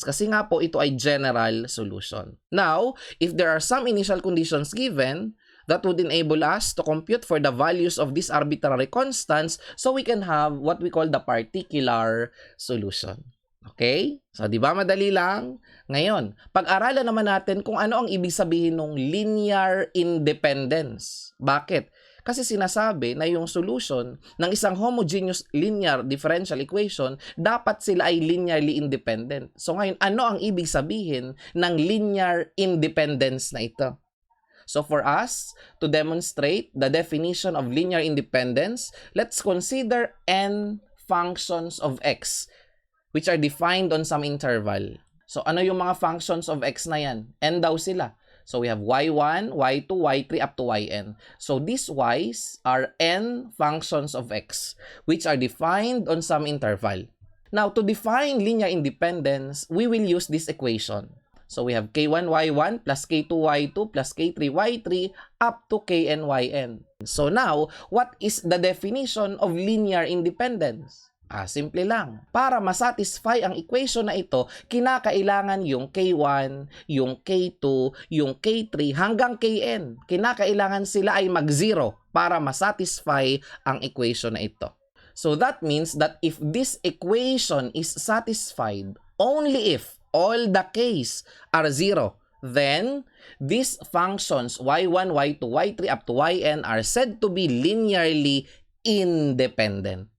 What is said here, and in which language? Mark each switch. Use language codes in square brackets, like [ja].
[tl] Kasi nga po, ito ay general solution. [en] Now, if there are some initial conditions given, that would enable us to compute for the values of these arbitrary constants so we can have what we call the particular solution. [tl] Okay? So, di ba madali lang? Ngayon, pag-aralan naman natin kung ano ang ibig sabihin ng linear independence. Bakit? Kasi sinasabi na yung solution ng isang homogeneous linear differential equation, dapat sila ay linearly independent. So ngayon, ano ang ibig sabihin ng linear independence na ito? [en] So for us to demonstrate the definition of linear independence, let's consider n functions of x which are defined on some interval. [tl] So ano yung mga functions of x na yan? N daw sila. [en] So we have y1, y2, y3 up to yn. So these y's are n functions of x which are defined on some interval. Now to define linear independence, we will use this equation. So we have k1 y1 plus k2 y2 plus k3 y3 up to kn yn. So now, what is the definition of linear independence? [tl] Simple lang. Para masatisfy ang equation na ito, kinakailangan yung K1, yung K2, yung K3 hanggang Kn. Kinakailangan sila ay mag-0 para masatisfy ang equation na ito. [en] So that means that if this equation is satisfied only if all the k's are 0, then these functions y1, y2, y3 up to yn are said to be linearly independent.